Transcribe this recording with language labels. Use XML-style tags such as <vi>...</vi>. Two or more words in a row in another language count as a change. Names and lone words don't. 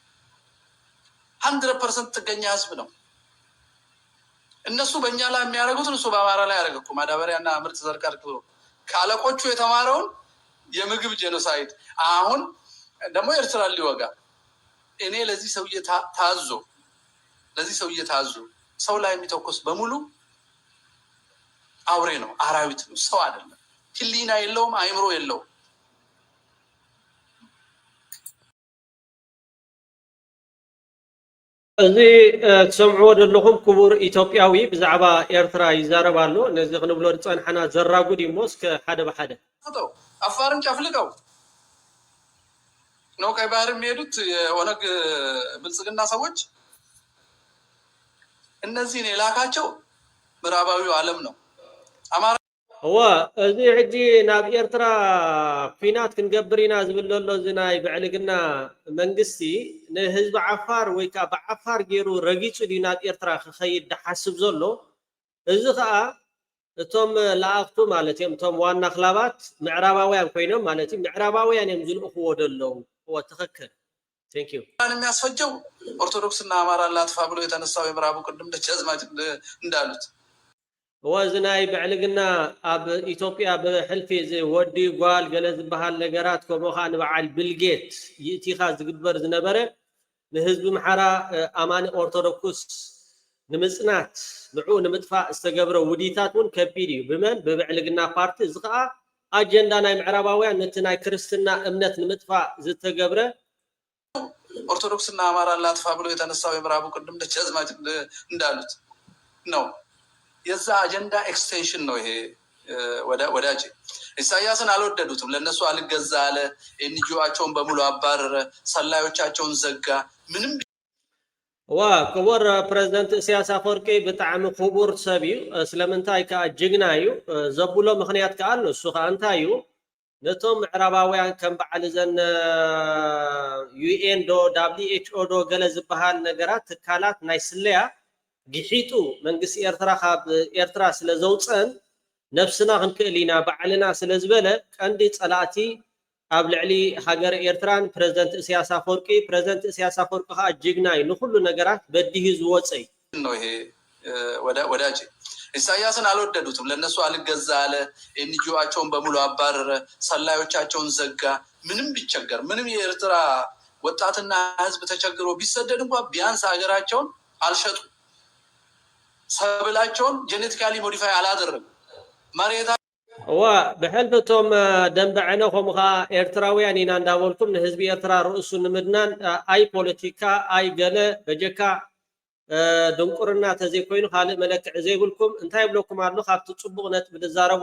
<am>100% ጥገኛ ህዝብ ነው እነሱ በእኛ ላይ የሚያደርጉት እነሱ በአማራ ላይ ያደርጉ ማዳበሪያና ምርት ዘርቃር ካለቆቹ የተማረውን የምግብ ጄኖሳይድ አሁን ደግሞ ኤርትራ ሊወጋ እኔ ለዚህ ሰውዬ ታዞ ሰው ላይ የሚተኮስ በሙሉ አውሬ ነው አራዊት ነው ሰው አይደለም ህሊና የለውም አይምሮ የለውም</am> <ti>እዚ ተሰምዑ ዘለኹም ክቡር ኢትዮጵያዊ ብዛዕባ ኤርትራ ይዛረባሉ ነዚ ክንብሎ ፀንሐና ዘራጉድ ይሞስ ከሓደ በሓደ</ti> <am>አፋርን ጨፍልቀው ነው ቀይ ባህር የሚሄዱት የኦነግ ብልጽግና ሰዎች እነዚህን የላካቸው ምዕራባዊው ዓለም ነው አማራ</am> <ti>هو እዚ ሕጂ ናብ ኤርትራ ኩናት ክንገብሪና ዝብለሎ ዝናይ ብዕልግና መንግስቲ ንህዝቢ ዓፋር ወይ ከዓ ብዓፋር ገይሩ ረጊፁ ዲ ናብ ኤርትራ ክኸይድ ድሓስብ ዘሎ እዚ ከዓ እቶም ለአክቱ ማለት እዮም እቶም ዋና ክላባት ምዕራባውያን ኮይኖም ማለት ምዕራባውያን እዮም ዝልእኽዎ ደለው ወተኸክል</ti> <en>thank you</en> <am>የሚያስፈጀው ኦርቶዶክስና አማራን ላጥፋ ብሎ የተነሳው የምዕራቡ ቅድም ደጃዝማች እንዳሉት</am> <ti>ወዝናይ ብዕልግና ኣብ ኢትዮጵያ ብሕልፊ ወዲ ጓል ገለ ዝበሃል ነገራት ከምኡ ከዓ ንበዓል ብልጌት ይእቲኻ ዝግበር ዝነበረ ንህዝቢ ምሓራ ኣማኒ ኦርቶዶክስ ንምጽናት ንዑ ንምጥፋእ ዝተገብረ ውዲታት እውን ከቢድ እዩ ብመን ብብዕልግና ፓርቲ እዚ ከዓ ኣጀንዳ ናይ ምዕራባውያን ነቲ ናይ ክርስትና እምነት ንምጥፋእ ዝተገብረ</ti> <am>ኦርቶዶክስና አማራን ላጥፋ ብሎ የተነሳው የምዕራቡ ቅድም ደጃዝማች እንዳሉት ነው። የዛ አጀንዳ ኤክስቴንሽን ነው ይሄ ወዳጅ። ኢሳያስን አልወደዱትም። ለነሱ አልገዛ አለ። ኤንጂኦአቸውን በሙሉ አባረረ። ሰላዮቻቸውን ዘጋ። ምንም</am> <ti>ክቡር ፕሬዝደንት ኢሳያስ አፈወርቂ ብጣዕሚ ክቡር ሰብ እዩ። ስለምንታይ ከዓ ጅግና እዩ ዘብሎ ምክንያት ከዓ ኣሎ። እሱ ከዓ እንታይ እዩ ነቶም ምዕራባውያን ከም በዓል ዘን ዩኤን ዶ WHO ዶ ገለ ዝበሃል ነገራት ትካላት ናይ ስለያ ግሒጡ መንግስቲ ኤርትራ ካብ ኤርትራ ስለ ዘውፀን ነፍስና ክንክእል ኢና ባዕልና ስለ ዝበለ ቀንዲ ፀላእቲ ኣብ ልዕሊ ሃገር ኤርትራን ፕሬዝደንት ኢሳያስ አፈወርቂ ከዓ ጅግና እዩ ንኩሉ ነገራት በዲሁ ዝወፀይ</ti> <am>ነው ይሄ ወዳጅ። ኢሳያስን አልወደዱትም። ለነሱ አልገዛ አለ። ኤንጂኦአቸውን በሙሉ አባረረ። ሰላዮቻቸውን ዘጋ። ምንም ቢቸገር ምንም የኤርትራ ወጣትና ህዝብ ተቸግሮ ቢሰደድ እንኳን ቢያንስ ሀገራቸውን አልሸጡ። ሰብላቸውን</am> <en>genetically modify</en> <am>አላደረጉ። መሬታ</am> <ti>ብሕልፍቶም ደንበዕነ ከምኡ ከዓ ኤርትራውያን ኢና እንዳበልኩም ንህዝቢ ኤርትራ ርእሱ ንምድናን ኣይ ፖለቲካ ኣይ ገለ በጀካ ድንቁርና ተዘይኮይኑ ካልእ መለክዕ ዘይብልኩም እንታይ ብለኩም ኣሎ ካብቲ ፅቡቅ ነጥቢ ዝዛረቦ</ti>